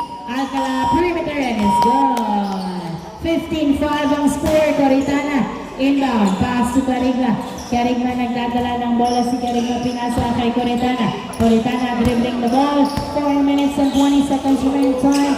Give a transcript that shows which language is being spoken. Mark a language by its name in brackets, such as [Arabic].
[English] Alcala perimeter and it's gone. [Filipino] 15-5 ang score. [English] Coritana inbound. Pass to Carigma. [Filipino] Carigma nagdadala ng bola si Carigma. Pinasa kay Coritana. [English] Coritana dribbling the ball. 4 minutes and 20 seconds remaining time.